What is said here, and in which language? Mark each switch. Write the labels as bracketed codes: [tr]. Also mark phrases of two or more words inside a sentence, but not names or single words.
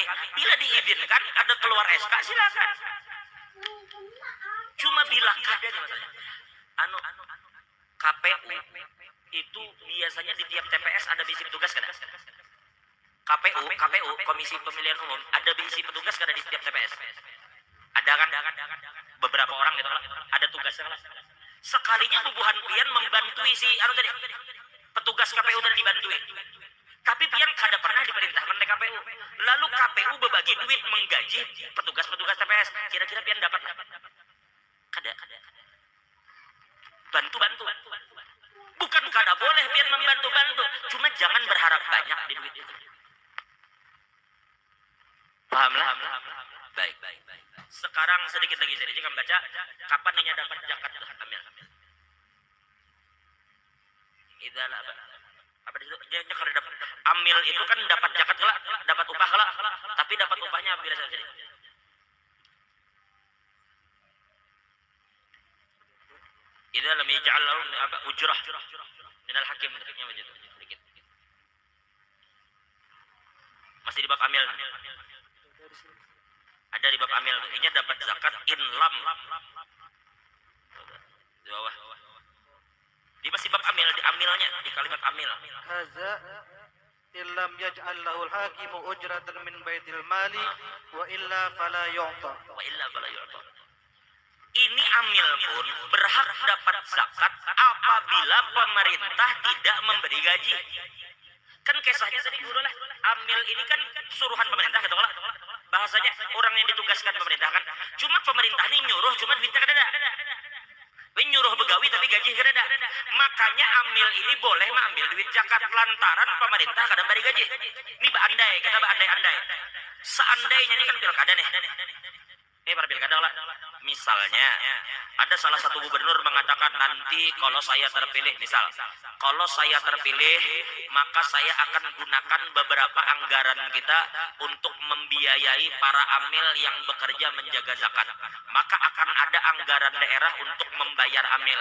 [bjn] Bila diizinkan, ada keluar SK, silakan. Cuma bila kada nih masalahnya. [id] KPU itu biasanya di tiap TPS ada bisi petugas kan? KPU, Komisi Pemilihan Umum, ada bisi petugas kan di setiap TPS? Ada kan? Beberapa orang gitu lah, ada tugasnya lah. [bjn] Sekalinya bubuhan pian membantui si tadi, petugas KPU tadi dibantui. Tapi pian kada pernah diperintahkan oleh KPU. Lalu KPU berbagi duit menggaji petugas-petugas TPS. [id] Kira-kira pian dapat lah? Kada. Bantu. Bukan kada boleh pian membantu-bantu, cuma jangan berharap banyak di duit itu. Pahamlah? Baik. Sekarang sedikit lagi saya akan baca kapan ini dapat zakat tuh amil. Idalah apa itu? Dia kalau dapat amil itu kan dapat zakat kelak, dapat upah kelak, tapi dapat upahnya bila saja. [ar] إذا لم يجعل لهم أجرة من الحاكم sedikit. [id] Masih di bab amil. Ada di bab amil. Ini dapat zakat in lam. Di bawah. Di masih bab amil, di amilnya, di kalimat amil. [ar] هذا إن لم يجعل له الحاكم أجرة من بيت المال وإلا فلا يعطى. [id] Ini amil pun berhak dapat zakat apabila pemerintah tidak memberi gaji. Kan kisahnya tadi dulu lah. Amil ini kan suruhan pemerintah gitu lah. Bahasanya orang yang ditugaskan pemerintah kan. [bjn] Cuma pemerintah ini nyuruh, cuma duitnya kada ada. Nyuruh begawi tapi gaji kada ada. Makanya amil ini boleh mengambil duit zakat lantaran pemerintah kada beri gaji. [id] Ini andai, kita andai. Seandainya ini kan pilkada nih. Ini para pilkada lah. Misalnya ada salah satu gubernur mengatakan nanti kalau saya terpilih, misal kalau saya terpilih maka saya akan gunakan beberapa anggaran kita untuk membiayai para amil yang bekerja menjaga zakat, maka akan ada anggaran daerah untuk membayar amil.